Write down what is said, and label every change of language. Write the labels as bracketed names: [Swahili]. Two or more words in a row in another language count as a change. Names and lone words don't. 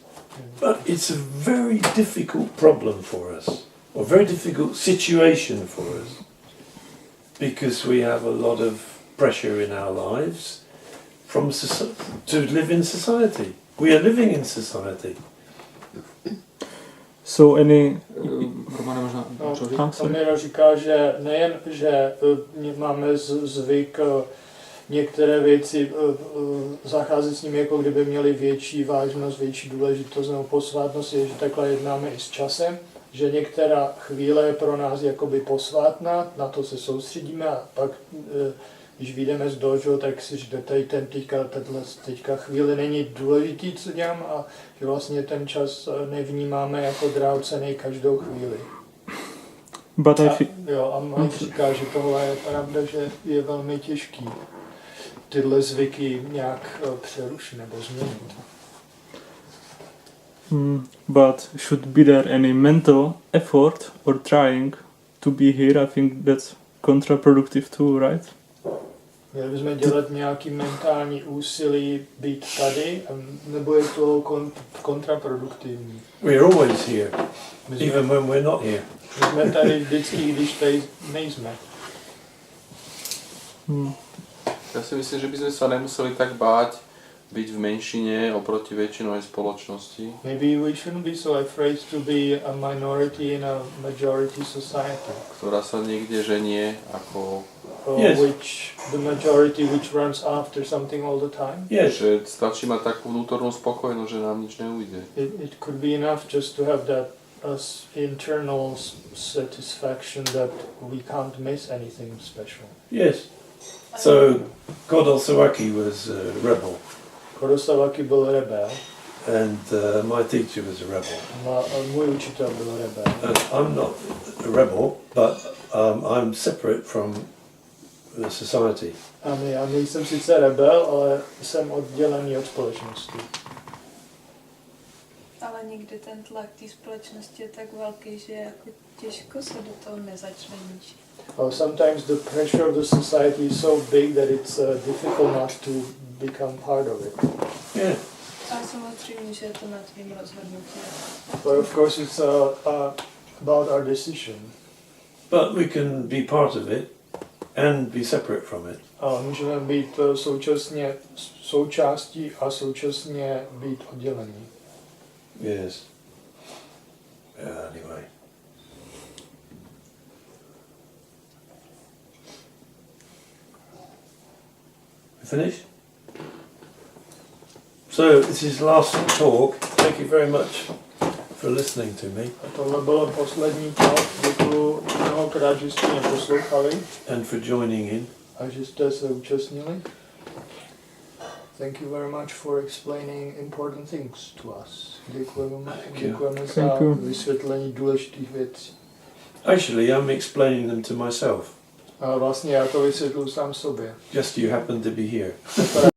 [English] But it's a very difficult problem for us, or very difficult situation for us, because we have a lot of pressure in our lives from to live in society. We are living in society. So any... [Czech] Romero říká, že nejen, že máme zvyk některé věci zacházet s nimi, jako kdyby měly větší vážnost, větší důležitost nebo posvátnost, je, že takhle jednáme i s časem, že některá chvíle je pro nás jakoby posvátná, na to se soustředíme a pak, když vyjdeme z dojo, tak si říkáme, tady teďka chvíli není důležitý, co dělám a že vlastně ten čas nevnímáme jako drahocenný každou chvíli. A Mike říká, že tohle je pravda, že je velmi těžký tyhle zvyky nějak přerušit nebo změnit. [English] But should be there any mental effort or trying to be here? I think that's counterproductive too, right? [Czech] Měli bychom dělat nějaký mentální úsilí být tady, nebo je to kontraproduktivní? [English] We're always here, even when we're not here. [Czech] My jsme tady vždycky, když tady nejsme. [Slovak] Ja si myslím, že by sme sa nemuseli tak báť byť v menšine oproti väčšinovej spoločnosti. [English] Maybe we shouldn't be so afraid to be a minority in a majority society. [Slovak] Ktorá sa niekde ženie ako... [English] Yes. The majority which runs after something all the time. Yes. [Slovak] Že stačí mať takú vnútornú spokojnosť, že nám nič neujde. [English] It could be enough just to have that internal satisfaction that we can't miss anything special. Yes. So, Kodo Sawaki was a rebel. [Czech] Kodo Sawaki byl rebel. [English] And my teacher was a rebel. [Czech] Můj učitel byl rebel. [English] I'm not a rebel, but I'm separate from the society. [Czech] A já nejsem sice rebel, ale jsem oddělený od společnosti. Ale někdy ten tlak té společnosti je tak velký, že jako těžko se do toho nezačleníš. [English] Sometimes the pressure of the society is so big that it's difficult not to become part of it. Yeah. [Czech] A samozřejmě, že je to na tvým rozhodnutí. [English] But of course it's about our decision. But we can be part of it and be separate from it. [Czech] A můžeme být současně součástí a současně být oddělení. [English] Yes. Yeah, anyway. We finished? So this is last talk. Thank you very much for listening to me. [Czech] A tohle bylo poslední talk. Děkuju mnohokrát, že jste mě poslouchali [English] And for joining in. [Czech] a že jste se účastnili. [English] Thank you very much for explaining important things to us. [Czech] Děkujeme za vysvětlení důležitých věcí. [English] Actually, I'm explaining them to myself. [Czech] A vlastně já to vysvětluji sám sobě. [English] Just you happen to be here.